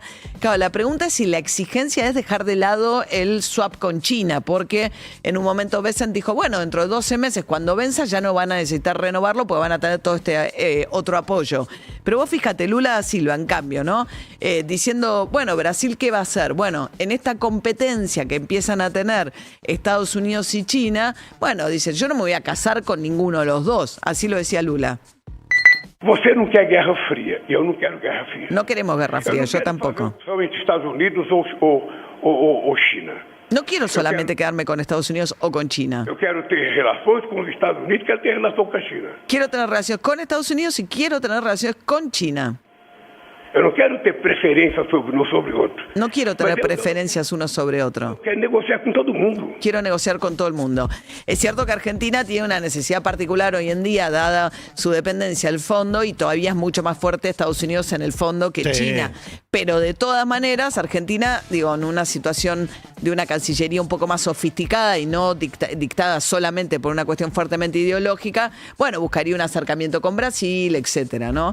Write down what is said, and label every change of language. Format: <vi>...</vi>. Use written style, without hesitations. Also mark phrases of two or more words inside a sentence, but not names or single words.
<es>Claro, la pregunta es si la exigencia es dejar de lado el swap con China, porque en un momento Bessent dijo, bueno, dentro de 12 meses, cuando venza, ya no van a necesitar renovarlo porque van a tener todo este otro apoyo. Pero vos fíjate, Lula da Silva, en cambio, ¿no? Diciendo, bueno, ¿Brasil qué va a hacer? Bueno, en esta competencia que empiezan a tener Estados Unidos y China, bueno, dice, yo no me voy a casar con ninguno de los dos. Así lo decía Lula.</es> <pt>Você não quer guerra fria, eu não quero guerra fria.</pt> <es>No queremos guerra fría, yo tampoco.</es> <pt>Somente Estados Unidos ou China.</pt> <es>No quiero solamente quedarme con Estados Unidos o con China.</es> <pt>Eu quero ter relações com os Estados Unidos, quero ter relação com a China.</pt> <es>Quiero tener relaciones con Estados Unidos y quiero tener relaciones con China.</es> <pt>Eu não quero ter preferência sobre um sobre outro.</pt> <es>No quiero tener preferencias uno sobre otro.</es> <pt>Eu quero negociar com todo mundo.</pt> <es>Quiero negociar con todo el mundo. Es cierto que Argentina tiene una necesidad particular hoy en día, dada su dependencia al fondo, y todavía es mucho más fuerte Estados Unidos en el fondo que China. Pero de todas maneras, Argentina, digo, en una situación de una cancillería un poco más sofisticada y no dictada solamente por una cuestión fuertemente ideológica, bueno, buscaría un acercamiento con Brasil, etcétera, ¿no?</es>